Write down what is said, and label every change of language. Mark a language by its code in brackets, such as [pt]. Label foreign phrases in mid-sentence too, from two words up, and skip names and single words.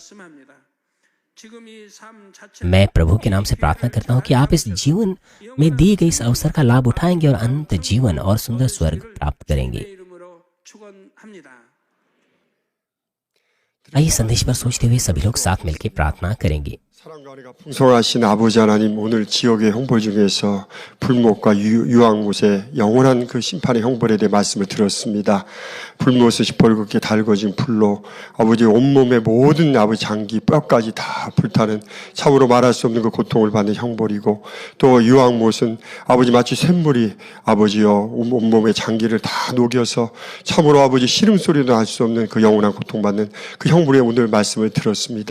[hi] मैं प्रभु के नाम से प्रार्थना करता हूं कि आप इस जीवन में दिए गए इस अवसर का लाभ उठाएंगे और अनंत जीवन और सुंदर स्वर्ग प्राप्त करेंगे। आइए संदेश पर सोचते हुए सभी लोग साथ मिलकर प्रार्थना करेंगे। [ko] 사랑과 은혜가 풍성하신 아버지 하나님, 오늘 지역의 형벌 중에서 불못과 유황못의 영원한 그 심판의 형벌에 대해 말씀을 들었습니다. 불못은 시뻘겋게 달궈진 불로 아버지 온몸의 모든 아버지 장기 뼈까지 다 불타는 참으로 말할 수 없는 그 고통을 받는 형벌이고, 또 유황못은 아버지 마치 샘물이 아버지여 온몸의 장기를 다 녹여서 참으로 아버지 시름소리도 할 수 없는 그 영원한 고통받는 그 형벌의 오늘 말씀을 들었습니다.